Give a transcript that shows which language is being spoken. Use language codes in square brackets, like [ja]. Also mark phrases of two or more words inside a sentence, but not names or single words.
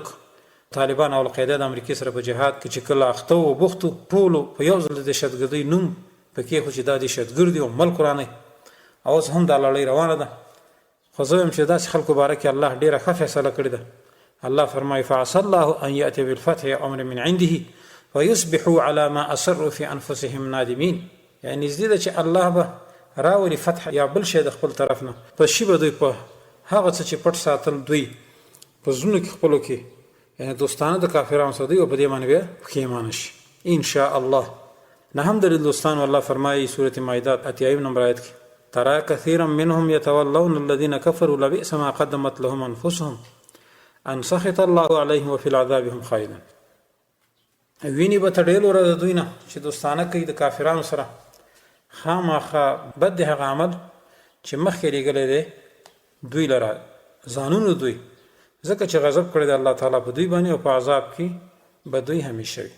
[ps] طالبان او القاعده د امریکای سره په جهاد کې چې کله اخته او بوختو ټولو په یو ځل د دهشتګردۍ نوم پکې خو چې دا دهشتګرد دي او ملک ورانه اوس هم دا لړۍ روانه ده. خو زه هم چې داسې خلکو باره کې الله ډېره ښه فیصله کړې ده. الله فرمایي [ar] فعسى الله ان ياتي بالفتح امر من عنده ويصبحوا على ما اسروا في انفسهم نادمين. [ps] یعنی زده چې الله به راولي فتح یا بل شي د خپل طرف نه، په شی به دوی په هغه څه چې پټ ساتل دوی په زړونو کې خپلو کې، یعنی دوستانه د کافرانو سره دوی او په دې باندې به پښیمانه شي [ar] ان شاء الله. [ps] نهم دلیل دوستان، الله فرمایي سورة مائده 80 نمبر آیت کې [ar] ترى كثيرا منهم يتولون الذين كفروا لبئس ما قدمت لهم انفسهم ان سخط الله عليهم وفي العذاب هم خالدون. [ps] ویني به تړل ور د دوی نه چې دوستانه کوي د کافرانو سره، خامخا بد هغه عمل چې مخکې لګلې دی دوی لره ځانونو دوی، ځکه چې غضب کړی د الله تعالی په دوی باندې او په عذاب کې به دوی همیشه وي.